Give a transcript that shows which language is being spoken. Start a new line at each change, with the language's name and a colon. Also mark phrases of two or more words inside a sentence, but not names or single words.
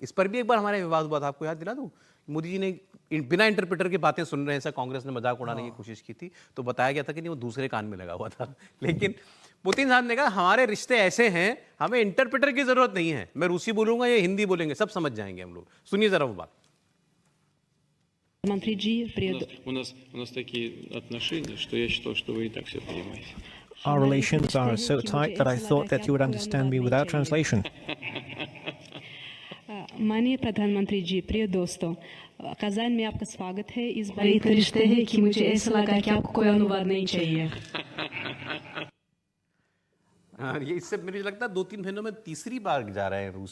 Hindi: इस पर भी एक बार हमारे विवाद हुआ था, आपको याद दिला दूं, मोदी जी ने बिना इंटरप्रेटर की बातें सुन रहे हैं, ऐसा कांग्रेस ने मजाक उड़ाने की कोशिश की थी, तो बताया गया था कि नहीं वो दूसरे कान में लगा हुआ था। लेकिन पुतिन साहब ने कहा हमारे रिश्ते ऐसे हैं, हमें इंटरप्रेटर की जरूरत नहीं है, मैं रूसी बोलूंगा या हिंदी बोलेंगे सब समझ जाएंगे हम लोग। सुनिए जरा वो बात। मंत्री जी,
Russian: у нас такие отношения, что я считал, что вы и так все понимаете.
English: Our relations are so tight that I thought that you would understand me without translation.
Hindi: माननीय प्रधानमंत्री जी, प्रिय दोस्तों, कज़ान में आपका स्वागत है। इस बार इतने रिश्ते हैं कि मुझे ऐसा लगा कि आपको कोई अनुवाद नहीं चाहिए। ये इससे मुझे लगता है 2-3 महीनों में तीसरी बार जा रहे हैं रूस।